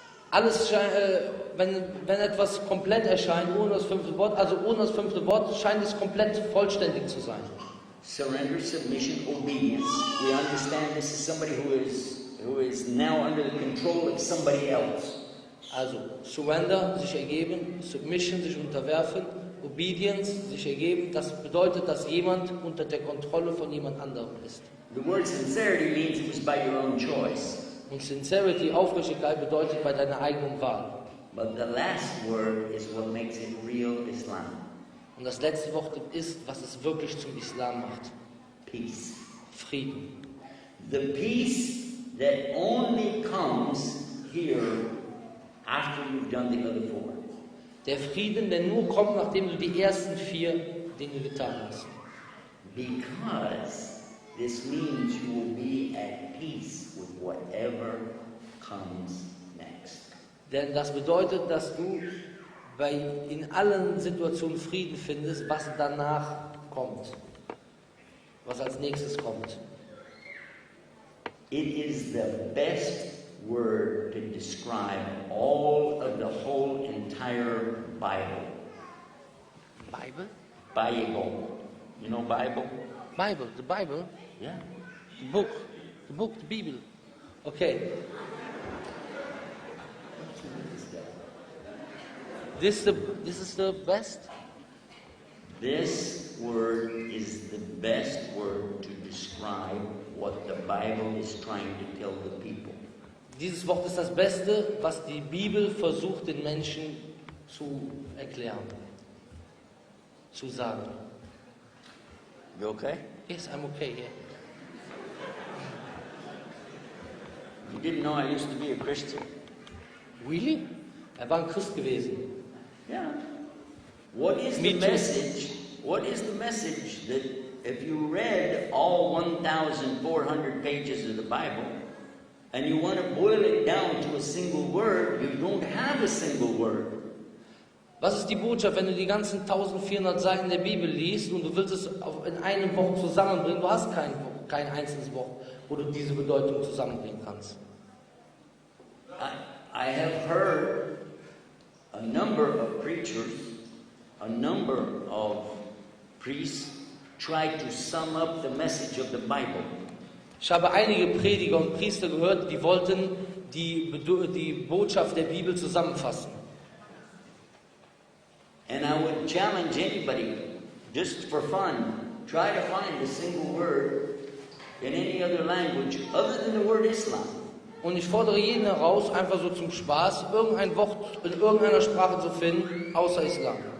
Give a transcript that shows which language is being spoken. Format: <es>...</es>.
<de>Alles, wenn etwas komplett erscheint, ohne das fünfte Wort, also ohne das fünfte Wort, scheint es komplett vollständig zu sein.</de> <en>Surrender, submission, obedience. We understand this is somebody who is now under the control of somebody else.</en> <de>Also Surrender, sich ergeben, Submission, sich unterwerfen, Obedience, sich ergeben, das bedeutet, dass jemand unter der Kontrolle von jemand anderem ist.</de> <en>The word sincerity means it was by your own choice.</en> <de>Und Sincerity, Aufrichtigkeit, bedeutet bei deiner eigenen Wahl.</de> <en>But the last word is what makes it real Islam.</en> <de>Und das letzte Wort ist, was es wirklich zum Islam macht.</de> <en>Peace.</en> <de>Frieden.</de> <en>The peace that only comes here after you've done the other four.</en> <de>Der Frieden, der nur kommt, nachdem du die ersten 4 Dinge getan hast.</de> <en>Because this means you will be at peace with whatever comes next.</en> <de>Denn das bedeutet, dass du in allen Situationen Frieden findest, was danach kommt. Was als nächstes kommt.</de> <en>It is the best word to describe all of the whole entire Bible. Bible? Bible. You know Bible? Bible, the Bible? Yeah. The book, the Bible. Okay. This is the best? This word is the best word to describe what the Bible is trying to tell the people.</en> <de>Dieses Wort ist das Beste, was die Bibel versucht, den Menschen zu erklären, zu sagen.</de> <en>You okay? Yes, I'm okay, yeah. You didn't know I used to be a Christian? Really?</en> <de>War ein Christ gewesen.</de> <en>Yeah. What is the message? What is the message that if you read all 1,400 pages of the Bible and you want to boil it down to a single word, you don't have a single word.</en> <de>Was ist die Botschaft, wenn du die ganzen 1400 Seiten der Bibel liest und du willst es in einem Wort zusammenbringen? Du hast kein einzelnes Wort, wo du diese Bedeutung zusammenbringen kannst.</de> <en>I have heard a number of preachers, a number of priests try to sum up the message of the Bible.</en> <de>Ich habe einige Prediger und Priester gehört, die wollten die Botschaft der Bibel zusammenfassen.</de> <en>And I would challenge anybody, just for fun, try to find a single word in any other language other than the word Islam.</en> <de>Und ich fordere jeden heraus, einfach so zum Spaß, irgendein Wort in irgendeiner Sprache zu finden, außer Islam.</de>